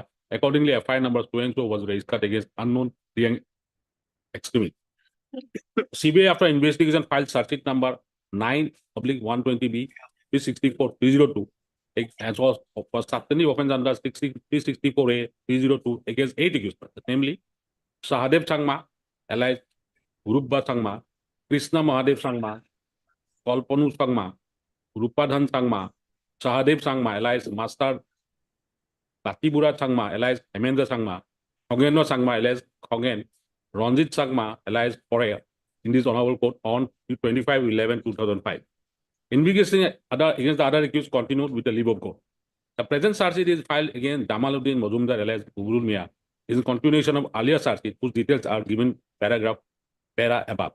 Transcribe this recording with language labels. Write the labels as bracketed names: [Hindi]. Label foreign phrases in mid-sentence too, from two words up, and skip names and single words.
[English] Accordingly, FIR number 20 was registered against unknown Riang extremists. CBI, after investigation, filed search sheet number 9/120B 364/302 as was for substantive offence under 364A 302 against 8 accused, namely Sahadev Sangma, alias Urubba Sangma, Krishna Mahadev Sangma, Kalpanu Sangma, Rupadhan Sangma, Sahadev Sangma, alias Master Batibura Sangma, alias Hemendra Sangma, Khogeno Sangma, alias Khogen, Ranjit Sangma, alias Korea, in this honorable court on 25/11/2005. Investigation against the other accused continued with the leave of court. The present charge sheet is filed against Jamaluddin Majumdar, alias Budul Mia, is in continuation of earlier charge sheet, whose details are given para above.